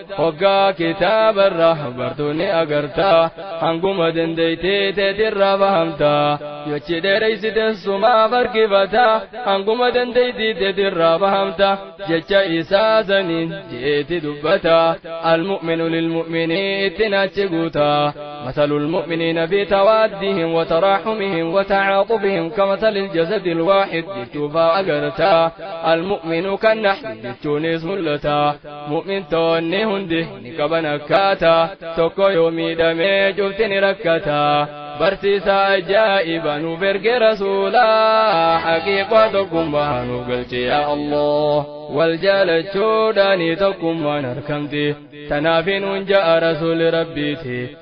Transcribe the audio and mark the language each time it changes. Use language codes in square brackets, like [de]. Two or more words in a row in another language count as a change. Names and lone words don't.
[om] Hoggaa kitaabarra bartoonni agarta, hanguma dandeeytee teetirraa fahamta. Jechi dheereysite sumaaf harkifata, hanguma dandeeytii teetirraa fahamta. Jecha isaa saniin jeeti dubbata, [ar] المؤمن للمؤمن [om] ittiin achi guuta. [ar] مثل المؤمنين في توادهم وتراحمهم وتعاطفهم كمثل الجسد الواحد [om] jechuufaa agarta. [ar] المؤمن كالنحل [om] jechuunis mul'ata. Mu'mintoonni hundi ni qaban akkaata, tokko yoo miidhamee cufti ni rakkata. Barsiisa ajaa'iba nuuf erge rasuula, haqiiqaa tokkummaa nuuf galche yaa Allah. Wal jaalachuudhaani tokkummaan argamti, tanaafiin hun ja'a rasuuli Rabbiiti.